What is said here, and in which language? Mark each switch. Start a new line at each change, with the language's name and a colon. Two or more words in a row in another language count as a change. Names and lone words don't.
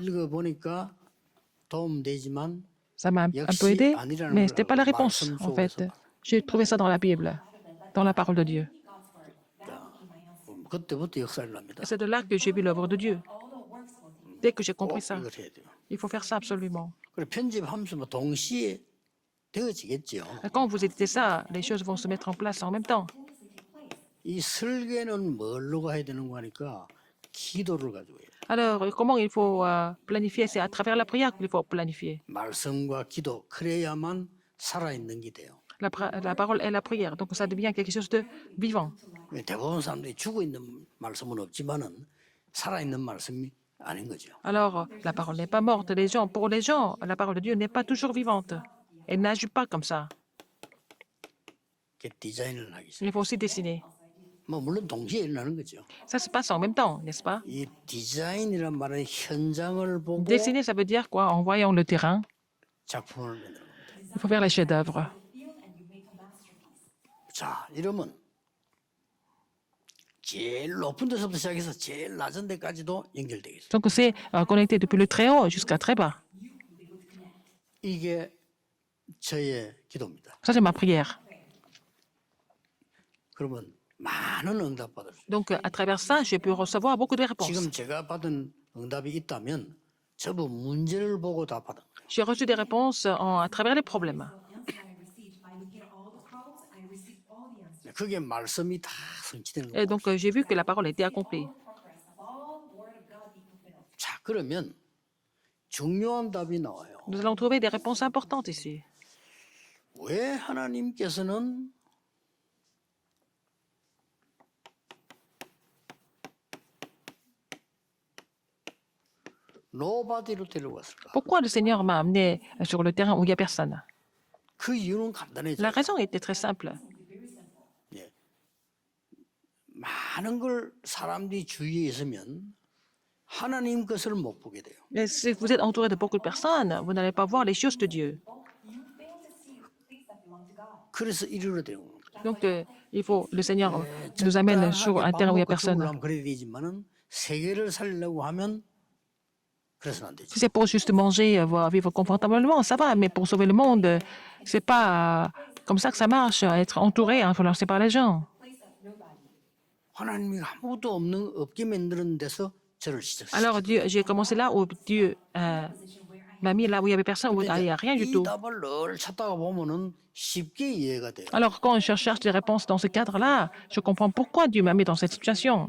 Korean: 읽어보니까 도움되지만
French: Ça m'a un peu aidé, mais ce n'était pas la réponse, en fait. J'ai trouvé ça dans la Bible, dans la parole de Dieu.
Korean: 그때부터 역사를 납니다.
French: Et c'est de là que j'ai vu l'œuvre de Dieu. Dès que j'ai compris
Korean: 꼭
French: ça,
Korean: 이걸 해야 돼요.
French: il faut faire ça absolument.
Korean: 그래 편집하면서 뭐 동시에 되어지겠죠.
French: Et quand vous éditez ça, les choses vont se mettre en place en même temps.
Korean: 이 설계는 뭘로 가야 되는 거 하니까 기도를 가지고 해요.
French: Alors, comment il faut planifier? C'est à travers la prière qu'il faut planifier.
Korean: 말씀과 기도 그래야만 살아있는 게 돼요.
French: La parole est la prière, donc ça devient quelque chose de vivant.
Korean: 대부분 사람들이 죽어 있는 말씀은 없지만은 살아있는 말씀이 아닌 거죠.
French: Alors, la parole n'est pas morte. Pour les gens, la parole de Dieu n'est pas toujours vivante. Elle n'agit pas comme ça.
Korean: 이렇게 디자인을 하기 시작.
French: Il faut aussi dessiner.
Korean: 뭐 물론 동시에 일어나는 거죠.
French: Ça se passe en même temps, n'est-ce pas?
Korean: 이 디자인이란 말은 현장을 보고
French: Dessiner, ça veut dire quoi? En voyant le terrain,
Korean: 작품을 만드는 겁니다.
French: il faut faire les chefs-d'œuvre.
Korean: 자, 이러면 제일 높은 데서부터 시작해서 제일 낮은 데까지도 연결되겠어요.
French: Donc, c'est connecté depuis le très haut jusqu'à très bas.
Korean: 이게 저의 기도입니다.
French: Ça, c'est ma prière.
Korean: 그러면 많은 응답 받을 수 있어요.
French: Donc, à travers ça, j'ai pu recevoir beaucoup de réponses.
Korean: 지금 제가 받은 응답이 있다면 전부 문제를 보고 다 받은 거예요.
French: J'ai reçu des réponses à travers les problèmes.
Korean: 그게 말씀이 다 성취되는
French: Et
Korean: 거예요.
French: donc, j'ai vu que la parole était accomplie.
Korean: 자, 그러면 중요한 답이 나와요.
French: Nous allons trouver des réponses importantes ici.
Korean: 왜 하나님께서는 노바디로 데려왔을까?
French: Pourquoi le Seigneur m'a amené sur le terrain où il n'y a personne?
Korean: 그 이유는 간단해요.
French: La raison était très simple.
Korean: 예. 많은 걸 사람들이 주위에 있으면 하나님 것을 못 보게 돼요.
French: Et si vous êtes entouré de beaucoup de personnes, vous n'allez pas voir les choses de Dieu.
Korean: 그래서 이리로 데려오는 거예요.
French: Donc, le Seigneur nous amène sur un terrain où il n'y a personne.
Korean: 그래야 되지만은 세계를 살려고 하면 그래서는 안 되죠.
French: Si c'est pour juste manger, vivre confortablement, ça va, mais pour sauver le monde, c'est pas comme ça que ça marche, être entouré, influencé par les gens.
Korean: 하나님이 아무도 없게 만드는 데서 저를 시작했어요.
French: Alors, j'ai commencé là où Dieu m'a mis là où il n'y avait personne, où il n'y a rien du
Korean: 이
French: tout.
Korean: 답을 늘 찾다가 보면은 쉽게 이해가 돼요.
French: Alors, quand je cherche des réponses dans ce cadre-là, je comprends pourquoi Dieu m'a mis dans cette situation.